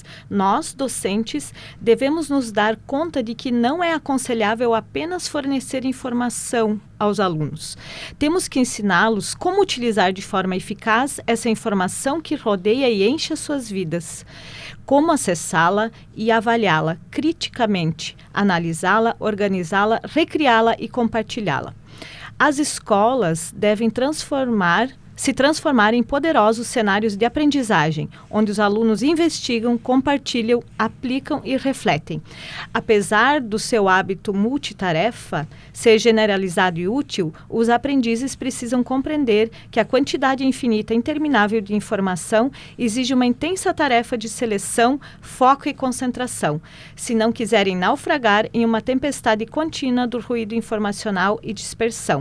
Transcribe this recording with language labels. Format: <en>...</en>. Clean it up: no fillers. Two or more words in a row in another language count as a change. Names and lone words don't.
<pt>Nós, docentes, devemos nos dar conta de que não é aconselhável apenas fornecer informação aos alunos. Temos que ensiná-los como utilizar de forma eficaz essa informação que rodeia e enche as suas vidas. Como acessá-la e avaliá-la criticamente, analisá-la, organizá-la, recriá-la e compartilhá-la. As escolas devem se transformar em poderosos cenários de aprendizagem, onde os alunos investigam, compartilham, aplicam e refletem. Apesar do seu hábito multitarefa ser generalizado e útil, os aprendizes precisam compreender que a quantidade infinita e interminável de informação exige uma intensa tarefa de seleção, foco e concentração, se não quiserem naufragar em uma tempestade contínua do ruído informacional e dispersão.</pt>